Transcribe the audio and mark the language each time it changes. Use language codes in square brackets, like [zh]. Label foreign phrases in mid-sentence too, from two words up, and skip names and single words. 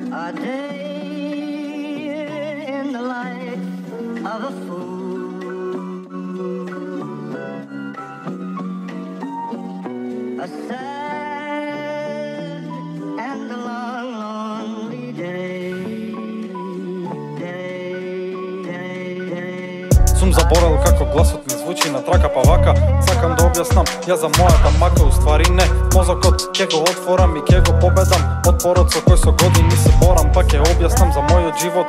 [en] A day in the life of a fool, a sad and a long, lonely day. [mk] Сум заборал како гласот ми звучи на трака па вака. Сакам да објаснам ја за мојата мака, уствари не. Мозокот ќе го отворам и ќе го победам. Отпорот со кој со години се борам, па ќе објаснам за мојот живот.